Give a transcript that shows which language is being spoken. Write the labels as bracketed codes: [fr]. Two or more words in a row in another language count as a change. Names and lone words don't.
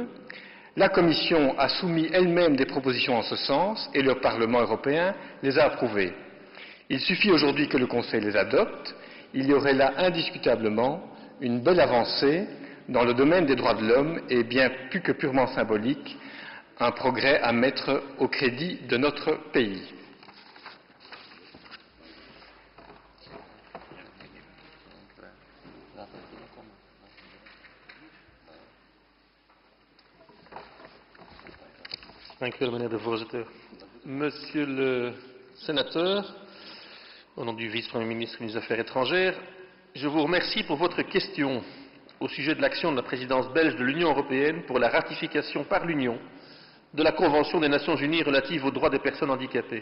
[fr] La Commission a soumis elle-même des propositions en ce sens et le Parlement européen les a approuvées. Il suffit aujourd'hui que le Conseil les adopte. Il y aurait là indiscutablement une belle avancée dans le domaine des droits de l'homme et bien plus que purement symbolique, un progrès à mettre au crédit de notre pays. [nl] Dank u wel, meneer de voorzitter. [fr] Monsieur le sénateur, au nom du vice-premier ministre des Affaires étrangères, je vous remercie pour votre question au sujet de l'action de la présidence belge de l'Union européenne pour la ratification par l'Union de la Convention des Nations Unies relative aux droits des personnes handicapées.